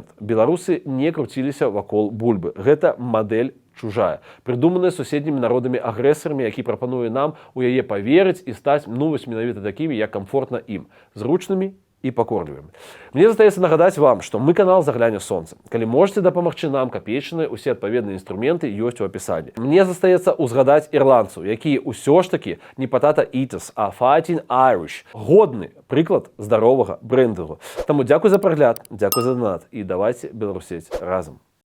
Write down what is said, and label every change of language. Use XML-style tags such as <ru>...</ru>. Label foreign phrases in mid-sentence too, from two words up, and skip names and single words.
<be>Беларусы не круціліся вакол бульбы. Гэта мадэль чужая, придуманая суседнімі народамі-агрэсарамі, які прапануе нам у яе паверыць і стаць, ну, вось менавіта такімі, як комфортна ім, зручнымі і пакорлівымі. Мне застаецца нагадаць вам, што мы канал «Загляне сонца». Калі можете дапамагчы нам капейчаныя, усе адпаведныя інструменты ёсць у апісанні. Мне застаецца узгадаць ірландцаў, якія ўсё ж такі не</be> <en>potato eaters,</en> <be>а</be> <en>fighting Irish.</en> <be>Годны прыклад здаровага брэндынгу. Таму дзякуй за прагляд, дзякуй за донат і давайце беларусець разам.</be>